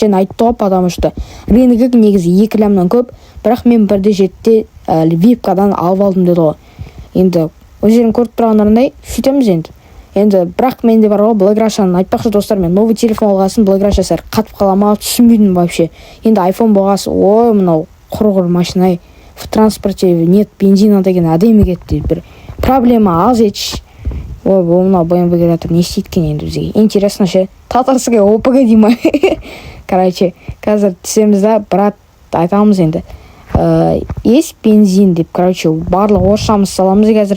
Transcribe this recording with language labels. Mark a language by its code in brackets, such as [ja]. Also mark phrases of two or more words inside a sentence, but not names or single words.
[kk] Және айтты ғой, [ru] потому что [kk] рыногы негізі 2 лямнан көп, бірақ мен 1,7-де випкадан алып алдым деді ғой. Енді өздерің көріп тұрғандарындай сөйтеміз енді. Бірақ менде бар ғой, Блэкрашаны айтпақшы, достар, мен [ru] новый телефон [kk] алғасын, Блэкраша сәр қатып қалама, түсінбейдім вообще. Енді iPhone болғасы, ой, мынау құрғыр машина, [ru] в транспорте нет бензина [kk] деген әдемі кетті. [ru] Бір проблема аз етші. Ой, мынау BMW келатыр, не істейткен енді бізге. Интересно ше, татарская ОПГ дейма. Қазір түсеміз да, брат, айтамыз енді. Есть бензин деп, барлық орысшамыз саламыз қазір.